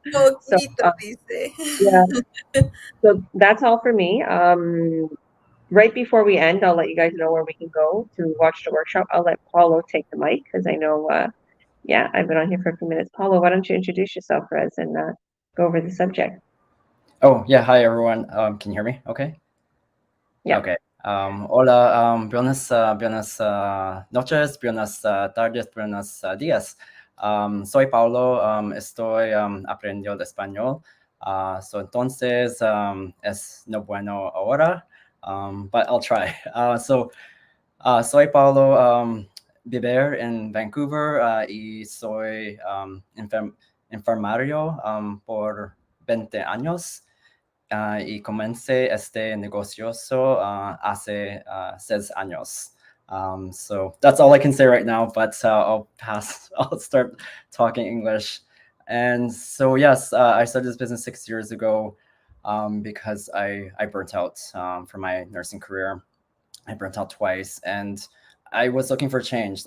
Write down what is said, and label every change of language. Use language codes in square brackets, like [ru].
[en] So, yeah. So that's all for me. Right before we end, I'll let you guys know where we can go to watch the workshop. I'll let Paulo take the mic because I know, I've been on here for a few minutes. Paulo, why don't you introduce yourself for us and go over the subject? Oh, yeah. Hi, everyone. Can you hear me? Okay. Yeah. Okay. [es] Hola, buenas noches, buenas tardes, buenos días. Soy Paulo, estoy aprendiendo español. So entonces es no bueno ahora, [en] but I'll try. [es] Soy Paulo, viver en Vancouver y soy enfermario por 20 años. Y comencé este negocio hace 6 años. [en] So that's all I can say right now, but I'll start talking English. And so, yes, I started this business 6 years ago because I burnt out from my nursing career. I burnt out twice, and I was looking for change.